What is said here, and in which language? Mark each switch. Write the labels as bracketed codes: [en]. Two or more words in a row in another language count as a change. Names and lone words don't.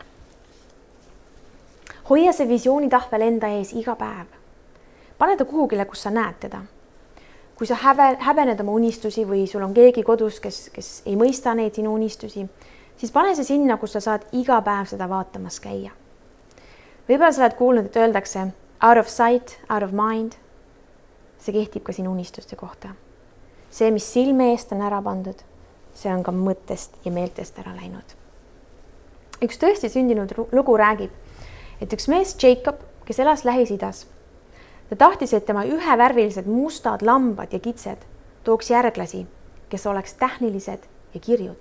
[et] Hoia see visioonitahvel enda ees iga päev. Pane ta kuhugile, kus sa näed teda. Kui sa häbened oma unistusi või sul on keegi kodus, kes ei mõista neid sinu unistusi, siis pane see sinna, kus sa saad iga päev seda vaatamas käia. Võib-olla sa oled kuulnud, et öeldakse [en] out of sight, out of mind. [et] See kehtib ka sinu unistuste kohta. See, mis silme eest on ära pandud, see on ka mõttest ja meeltest ära läinud. Üks tõesti sündinud lugu räägib, et üks mees Jacob, kes elas Lähis-Idas, ta tahtis, et tema ühevärvilised mustad lambad ja kitsed tooks järglasi, kes oleks tähnilised ja kirjud.